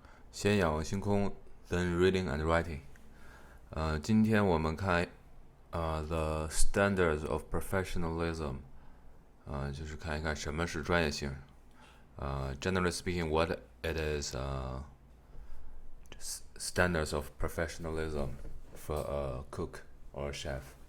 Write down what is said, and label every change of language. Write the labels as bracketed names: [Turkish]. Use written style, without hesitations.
[English] 先仰望星空 then reading and writing。 [Chinese] 今天我们看 the standards of professionalism，就是看一看什么是专业性。 [English] Generally speaking, what it is standards of professionalism for a cook or a chef.